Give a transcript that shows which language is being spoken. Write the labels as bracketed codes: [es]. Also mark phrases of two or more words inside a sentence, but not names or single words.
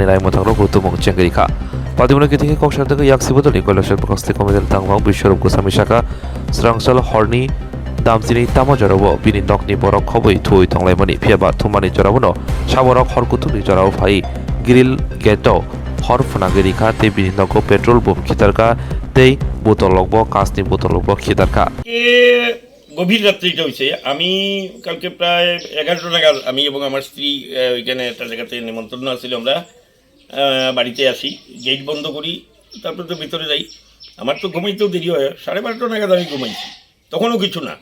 [brx] नायमथारनो गुरुतुमं चेंगरिखा पातिमनो किथिंगै कक्सर तक याक्सि बदलनि কৈলাসর बुखाकसे कमिटिनि तांफां बिश्वरूप गोस्वामी शाखा स्रांसल हरनि दामसिनि तामा जरावो बिनि नकनि बरक खबै थुइ थंलायमनि फियाबा थुमानि जरावनो साबरक हरकुतुनि जराव फाइ ग्रिल गेटो हर फुनागिरिखा ते बिनि नको पेट्रोल बम खितारका ते बोतल लगबो कासनि बोतल लगबो खितारका [bn] গভীর রাত্রিটা হয়েছে। আমি কালকে প্রায় 11টা নাগাদ আমি এবং আমার স্ত্রী ওইখানে একটা জায়গাতে নিমন্ত্রণ আসছিল, আমরা বাড়িতে আসি, গেট বন্ধ করি, তারপরে তো ভিতরে যাই। আমার তো ঘুমাইতেও দেরি হয়, 12:30 নাগাদ আমি ঘুমাইছি, তখনও কিছু না।